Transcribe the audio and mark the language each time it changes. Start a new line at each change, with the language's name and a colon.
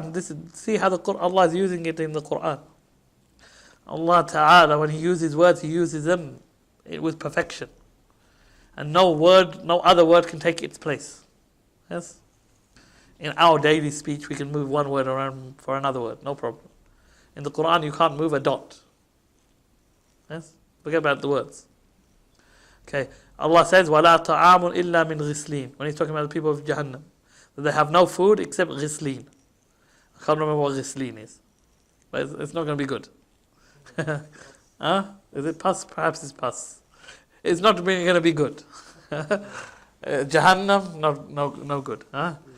English: And this is, see how Allah is using it in the Quran. Allah Ta'ala, when He uses words, He uses them with perfection. And no other word can take its place. Yes. In our daily speech, we can move one word around for another word, no problem. In the Quran, you can't move a dot. Yes? Forget about the words. Okay. Allah says,
Arabic: وَلَا طَعَامٌ إِلَّا مِنْ غِسْلِينَ.
English: When He's talking about the people of Jahannam. That they have no food except ghisleen. I can't remember what ghisleen is. But it's not going to be good. Huh? Is it pus? Perhaps it's pus. It's not going to be good. Jahannam, no good. Huh?